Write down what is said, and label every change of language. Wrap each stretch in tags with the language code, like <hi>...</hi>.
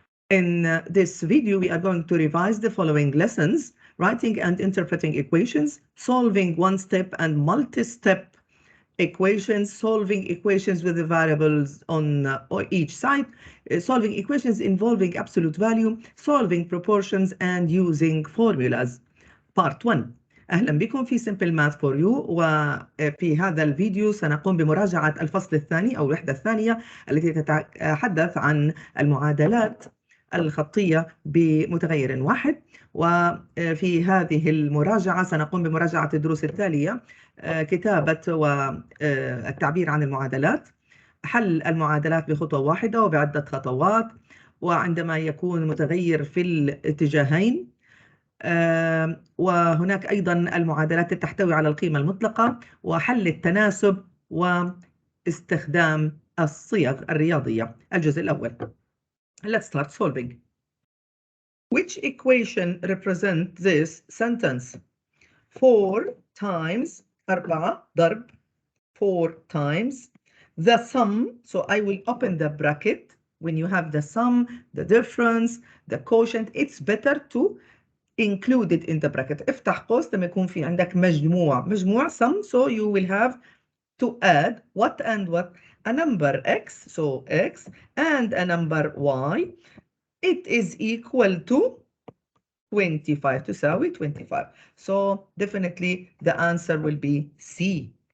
<en>In this video, we are going to revise the following lessons: writing and interpreting equations, solving one-step and multi-step equations, solving equations with the variables on each side, solving equations involving absolute value, solving proportions, and using formulas. Part 1.</en> <ar>أهلا بكم في Simple Math for You، وفي هذا الفيديو سنقوم بمراجعة الفصل الثاني أو الوحدة الثانية التي تتحدث عن المعادلات الخطية بمتغير واحد. وفي هذه المراجعة سنقوم بمراجعة الدروس التالية: كتابة والتعبير عن المعادلات، حل المعادلات بخطوة واحدة وبعدة خطوات، وعندما يكون متغير في الاتجاهين، وهناك أيضا المعادلات تحتوي على القيمة المطلقة، وحل التناسب، واستخدام الصيغ الرياضية. الجزء الأول.</ar> <en>Let's start solving. Which equation represents this sentence? 4 times 4 ضرب 4 times the sum. So I will open the bracket. When you have the sum, the difference, the quotient, it's better to include it in the bracket.</en> <ar>افتح قوس لما يكون في عندك مجموع sum.</ar> <en>So you will have to add what and what? A number x, so x, and a number y. It is equal to 25,</en> <ar>تساوي 25.</ar> <en>So definitely the answer will be C.</en>